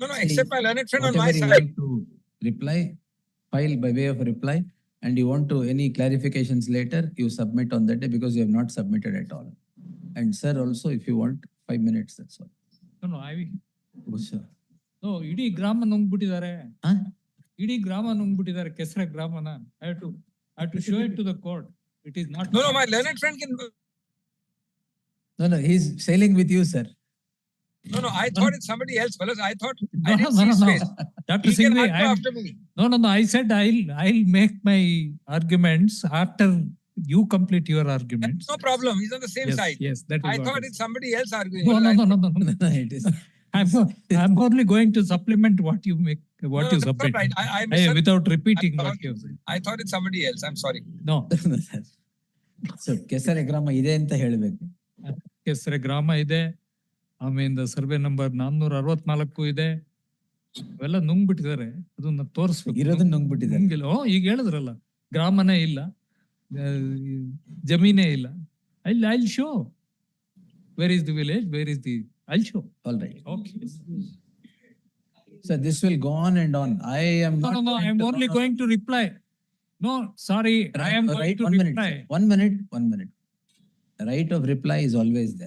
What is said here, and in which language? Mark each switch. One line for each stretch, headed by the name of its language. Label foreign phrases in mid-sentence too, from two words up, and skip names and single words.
English: See, except my learned friend on my Whatever you side. want to reply, file by way of reply, and you want to any clarifications later, you submit on that day because you have not submitted at all. And sir, also, if you want 5 minutes, that's all. No, Oh, sir. no,
Kannada: ಇಡೀ ಗ್ರಾಮ ನುಂಗ್ಬಿಟ್ಟಿದ್ದಾರೆ. Huh? ಇಡೀ ಗ್ರಾಮ ನುಂಗ್ಬಿಟ್ಟಿದ್ದಾರೆ ಕೆಸರೆ ಗ್ರಾಮನ.
English: I have to show it to the court. It is not. No, my learned friend can. No, he's sailing with you, sir. No, I thought it's somebody else, fellas. I thought No, I didn't no, see his no. face. Dr. He can Singhvi, argue after me. No. I said I'll make my arguments after you complete your arguments. No problem. He's on the same side. Yes, that is I what thought it it's somebody else arguing. No, Well, no. No, it is. I'm only going to supplement what you make, what No, you that's all submit. right. I misunderstood. Without repeating I what thought- you said. I thought it's somebody else. I'm sorry. No,
Kannada: ಸೊ ಕೆಸರೆ ಗ್ರಾಮ ಇದೆ ಅಂತ ಹೇಳ್ಬೇಕು. ಕೆಸರೆ ಗ್ರಾಮ ಇದೆ. ಆಮೇಲೆ
English: survey number
Kannada: 464 ಇದೆ. ಅವೆಲ್ಲ ನುಂಗ್ಬಿಟ್ಟಿದ್ದಾರೆ. ಅದನ್ನ ತೋರಿಸ್ಬೇಕು. ಇರೋದನ್ನ ನುಂಗ್ಬಿಟ್ಟಿದ್ದಾರೆ. ನುಂಗಿಲ್ಲ. ಈಗ ಹೇಳಿದ್ರಲ್ಲ, ಗ್ರಾಮನೇ ಇಲ್ಲ, ಜಮೀನೇ ಇಲ್ಲ.
English: I'll show. Where is the village? Where is the? I'll show. All right. Okay. So this will go on and on. I am No, not. no. I'm only going to reply. No, sorry. I am going Right, to 1 minute. reply. Sir. 1 minute. 1 minute. Right of reply is always there.